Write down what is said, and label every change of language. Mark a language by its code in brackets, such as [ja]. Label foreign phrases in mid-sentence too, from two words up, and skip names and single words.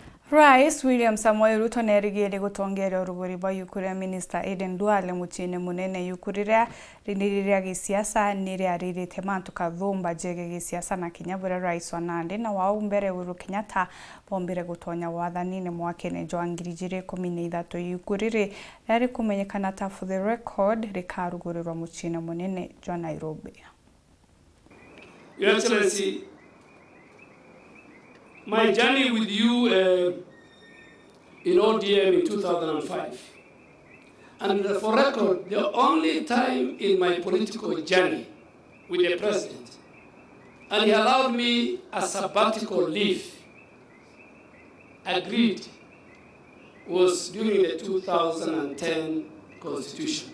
[mer] Rais William Samoei Ruto nerigere gutongerera urugori rwa Iuku Ria Minister ADEN Duale muchine munene Iuku Ria riniriria gisiasa niria ririte mantu kathumba jege gisiasa na kinyabura rais wa Nandi na wao mbere Uhuru Kenyatta bombire gutonya wathanini mwakene jwa 2013 Iuku riri rari kumenyekana ta [en] for the record [mer] rikarugurirwa muchine munene jwa Nairobi. [en] Your Excellency, my journey with you in ODM in 2005, and for record, the only time in my political journey with the President, and he allowed me a sabbatical leave, agreed, was during the 2010 Constitution.